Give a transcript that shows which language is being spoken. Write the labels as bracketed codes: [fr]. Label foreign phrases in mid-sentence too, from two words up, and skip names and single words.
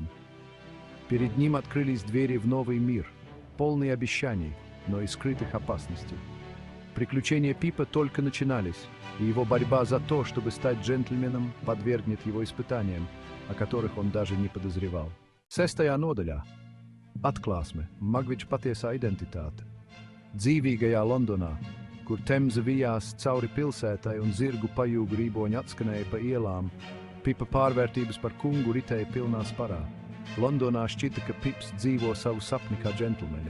[ru] Перед ним открылись двери в новый мир, полный обещаний, но и скрытых опасностей. Приключения Пипа только начинались, и его борьба за то, чтобы стать джентльменом, подвергнет его испытаниям, о которых он даже не подозревал. [lv] 6. nodaļā. Atklāsme, Magviča patiesā identitāte. Dzīvīgajā Londonā, kur Temze vijās cauri pilsētai un zirgu pajūgu rīboņi atskanēja pa ielām, Pipa pārvērtības par kungu ritēja pilnā sparā. Londonā šķita, ka Pips dzīvo savu sapni kā džentlmenis.